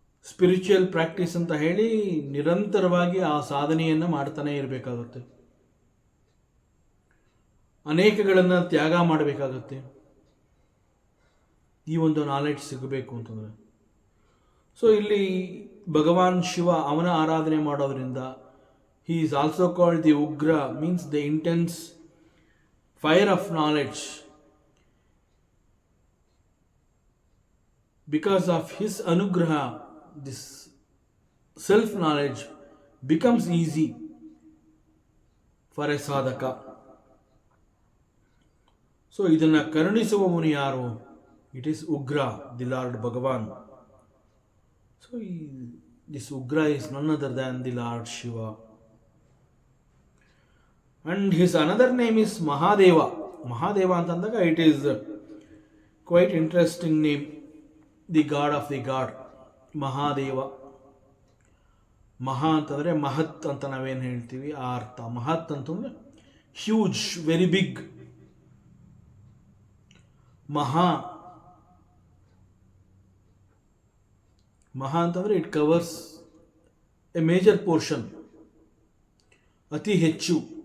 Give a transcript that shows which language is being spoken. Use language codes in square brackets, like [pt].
[kn] Spiritual practice ಅಂತ ಹೇಳಿ ನಿರಂತರವಾಗಿ ಆ ಸಾಧನೆಯನ್ನು ಮಾಡ್ತಾನೆ ಇರಬೇಕಾಗುತ್ತೆ. ಅನೇಕಗಳನ್ನು ತ್ಯಾಗ ಮಾಡಬೇಕಾಗತ್ತೆ ಈ ಒಂದು ನಾಲೆಡ್ಜ್ ಸಿಗಬೇಕು ಅಂತಂದರೆ. [en] so [kn] ಇಲ್ಲಿ ಭಗವಾನ್ ಶಿವ ಅವನ ಆರಾಧನೆ ಮಾಡೋದ್ರಿಂದ [en] he is also called the Ugra, means the intense fire of knowledge. Because of his anugraha, this self knowledge becomes easy for a sadhaka. So [kn] idanna karunisuvavanu yaru? [en] It is Ugra, the Lord Bhagavan. So this Ugra is none other than the Lord Shiva. And his another name is Mahadeva. Mahadeva [kn] ಅಂತಂದಾಗ [en] it is quite interesting name. The God of the God. Mahadeva. [kn] ಮಹಾ ಅಂತಂದರೆ ಮಹತ್ ಅಂತ ನಾವೇನು ಹೇಳ್ತೀವಿ ಆ ಅರ್ಥ. ಮಹತ್ ಅಂತಂದರೆ [en] Huge, very big. [kn] ಮಹಾ ಅಂತಂದರೆ [en] it covers a major portion, [kn] ಅತಿ ಹೆಚ್ಚು.